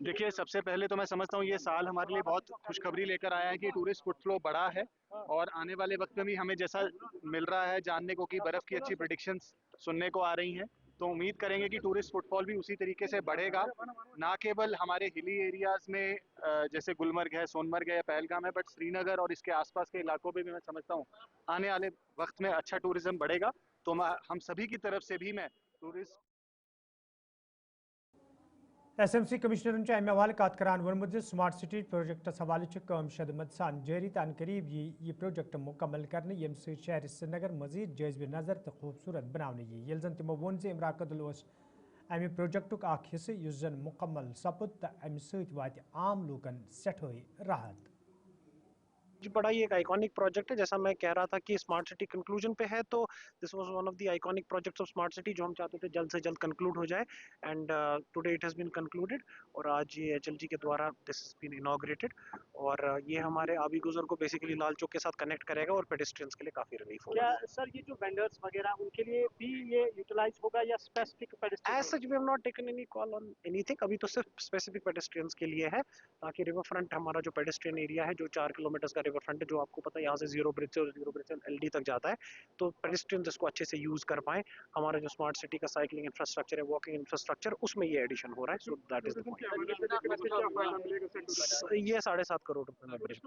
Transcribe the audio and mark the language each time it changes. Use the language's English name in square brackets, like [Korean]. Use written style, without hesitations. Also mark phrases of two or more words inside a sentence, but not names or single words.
[Hindi] देखिए, सबसे पहले तो मैं समझता हूँ ये साल हमारे लिए बहुत खुशखबरी लेकर आया है कि [English] tourist footflow [Hindi] बढ़ा है और आने वाले वक्त में भी हमें जैसा मिल रहा है जानने को कि बर्फ़ की अच्छी प्रेडिक्शंस सुनने को आ रही हैं, तो उम्मीद करेंगे कि [English] tourist footfall [Hindi] भी उसी तरीके से बढ़ेगा, ना केवल हमारे [English] hilly areas [Hindi] में जैसे गुलमर्ग है, सोनमर्ग है या पहलगाम है, बट श्रीनगर और इसके आसपास के इलाकों में भी मैं समझता हूँ आने वाले वक्त में अच्छा टूरिज्म बढ़ेगा। तो हम सभी की तरफ से भी मैं टूरिस्ट [Kashmiri] SMC کمشنر امہِ حوالہٕ کتھ کران ووٚنمُت [English] smart city projects [Kashmiri] حوالہٕ کٲم شدمت سان جاری تہٕ قریب یہ پروجیکٹ مکمل کرنہٕ یم شہر سرینگر مزید جاذب نظر تہٕ خوبصورت بناوان یلہٕ زَن تمو ووٚن زِ امیرا کدل امہِ پروجیکٹُک حصہ یُس زَن مکمل سپُد تہٕ امہِ ستی واتہِ عام لوکن سٹھاہ راحت. [Hindi] जी, बड़ा ही एक [English] iconic project [Hindi] है। जैसा मैं कह रहा था कि [English] smart city conclusion [Hindi] पे है, तो [English] this was one of the iconic projects of smart city [Hindi] जो हम चाहते थे जल्द से जल्द कंक्लूड हो जाए [English] and today it has been concluded [Hindi] और आज ये HLG के द्वारा [English] this has been inaugurated [Hindi] और ये हमारे आबी गुजर को बेसिकली लाल चौक के साथ कनेक्ट करेगा और पेडेस्ट्रियंस के लिए काफ़ी रिलीफ होगा। क्या सर ये जो वेंडर्स वगैरह उनके लिए भी ये यूटिलाइज होगा या [English] specific pedestrian? as such we have not taken any call on anything, [Hindi] अभी तो सिर्फ [English] specific pedestrians [Hindi] के लिए है ताकि [English] river front [Hindi] हमारा जो [English] pedestrian area [Hindi] है जो 4 किलोमीटर का [English] river front [Hindi] है जो आपको पता है यहाँ से जीरो ब्रिज से और जीरो ब्रिज से LD तक जाता है, तो पेडेस्ट्रियन इसको अच्छे से यूज कर पाए। हमारा जो [English] smart city [Hindi] का [English] cycling infrastructure [Hindi] है, [English] walking infrastructure, [Hindi] उसमें ये एडिशन हो रहा है। [English] so that is the point. [Hindi] ये 7.5 करोड़ रुपए में ब्रिज